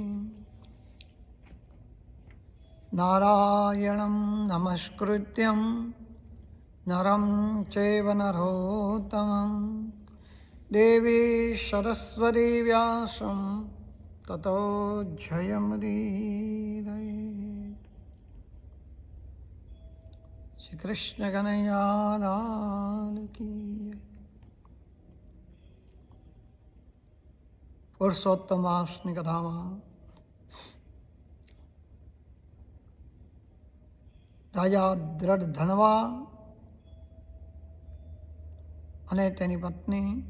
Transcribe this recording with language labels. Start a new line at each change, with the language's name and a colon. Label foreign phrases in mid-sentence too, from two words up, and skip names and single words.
Sanskrit: नारायणं नमस्कृत्यं नरं चैव नरोत्तमं देवी सरस्वती व्यासं ततो जयमुदीरयेत्।
Hindi: श्री कृष्ण कन्हैया लाल की जय।
Gujarati: પુરુષોત્તમ માસની કથામાં રાજા દ્રઢ ધનવા અને તેની પત્ની